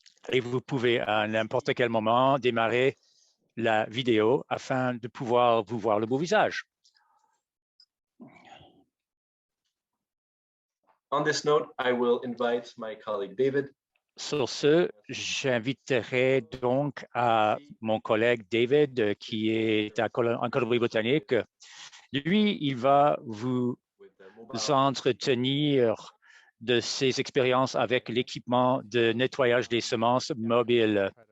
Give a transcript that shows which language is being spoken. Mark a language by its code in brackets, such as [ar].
[fr] Et vous pouvez à n'importe quel moment démarrer la vidéo afin de pouvoir vous voir le beau visage. [en] On this note, I will invite my colleague David. [fr] Sur ce, j'inviterai donc à mon collègue David, qui est en Colombie-Britannique. Lui, il va vous entretenir de ses expériences avec l'équipement de nettoyage des semences mobile.